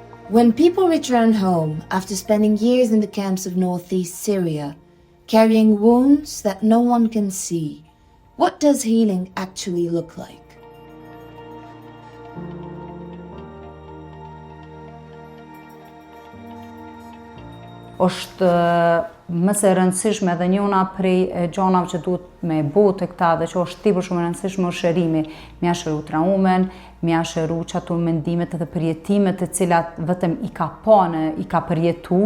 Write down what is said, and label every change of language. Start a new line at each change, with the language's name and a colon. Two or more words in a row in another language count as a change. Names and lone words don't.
English: When people return home after spending years in the camps of northeast Syria, carrying wounds that no one can see, what does healing actually look like?
Albanian: Është më së rëndësishme dhe njëna prej gjanave që duhet me botë të këta dhe që është tepër shumë e rëndësishme është shërimi. Mja shëru traumen, mja shëru që ato mendimet dhe përjetimet të cilat vetëm i ka pane, i ka përjetu.